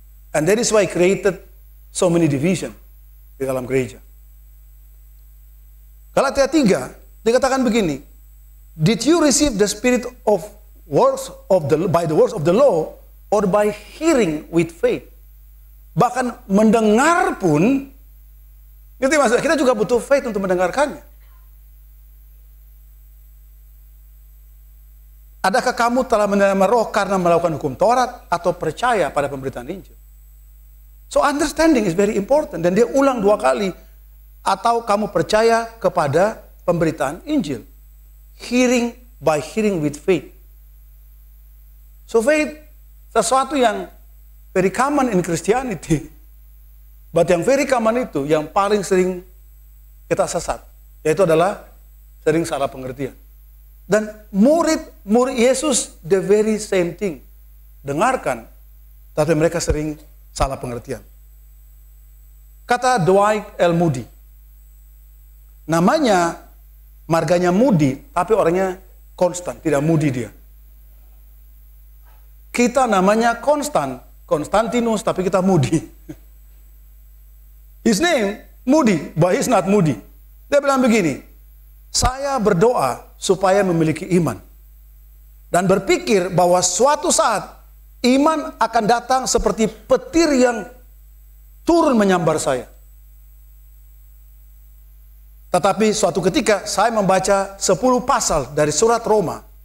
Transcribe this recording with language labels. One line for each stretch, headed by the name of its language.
English: And that is why He created so many division
Indonesian: di dalam gereja. Galatia 3 dikatakan begini,
English: did you receive the spirit of works of by the works of the law or by hearing with faith?
Indonesian: Bahkan mendengar pun, ngerti maksudnya, kita juga butuh faith untuk mendengarkannya. Adakah kamu telah menerima roh karena melakukan hukum Taurat atau percaya pada pemberitaan Injil?
English: So understanding is very important.
Indonesian: Dan dia ulang 2 kali. Atau kamu percaya kepada pemberitaan Injil.
English: Hearing by hearing with faith. So faith
Indonesian: sesuatu yang
English: very common in Christianity.
Indonesian: But yang very common itu, yang paling sering kita sesat. Yaitu adalah sering salah pengertian. Dan murid Yesus
English: the very same thing.
Indonesian: Dengarkan, tapi mereka sering salah pengertian. Kata Dwight L. Moody. Namanya, marganya Moody, tapi orangnya konstan, tidak Moody dia. Kita namanya konstan, Konstantinus, tapi kita Moody.
English: His name Moody, but he's not Moody.
Indonesian: Dia bilang begini, saya berdoa supaya memiliki iman. Dan berpikir bahwa suatu saat iman akan datang seperti petir yang turun menyambar saya. Tetapi suatu ketika saya membaca 10 pasal dari surat Roma.